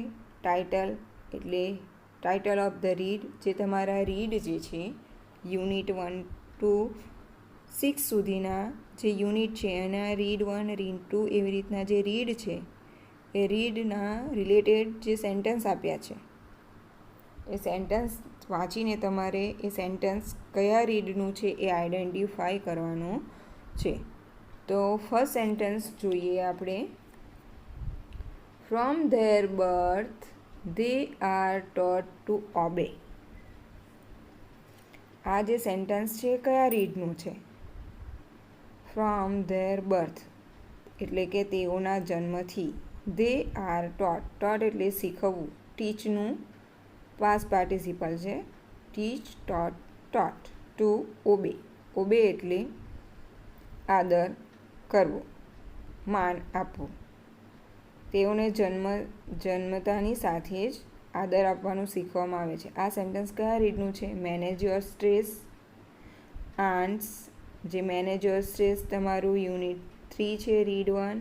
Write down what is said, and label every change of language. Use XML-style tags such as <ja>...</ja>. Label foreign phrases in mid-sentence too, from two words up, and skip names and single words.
<gu>ટાઇટલ એટલે</gu> <en>title of the read,</en> <gu>જે તમારા રીડ જે છે યુનિટ 1 to 6 સુધીના જે યુનિટ છે એના રીડ 1, રીડ 2 એવી રીતના જે રીડ છે એ રીડના રિલેટેડ જે સેન્ટેન્સ આપ્યા છે એ સેન્ટેન્સ વાંચીને તમારે એ સેન્ટેન્સ કયા રીડનું છે એ આઈડેન્ટિફાઈ કરવાનું છે.</gu> <en>તો first sentence</en> <gu>જોઈએ આપણે.</gu> <en>from their birth they are taught to obey.</en> <gu>આ જે સેન્ટેન્સ છે કયા રીડનું છે?</gu> <en>from their birth</en> <gu>એટલે કે તેઓના જન્મથી.</gu> <en>they are taught</en> <gu>એટલે શીખવવું.</gu> <en>ટીચનું past participle છે. ટીચ, taught to obey</en> <gu>એટલે આદર કરવો, માન આપવું. તેઓને જન્મતાની સાથે જ આદર આપવાનું શીખવામાં આવે છે. આ સેન્ટેન્સ કયા રીડનું છે? મેનેજ યોર સ્ટ્રેસ. આન્ટ્સ, જે મેનેજ યોર સ્ટ્રેસ તમારું યુનિટ 3 છે, રીડ 1.</gu>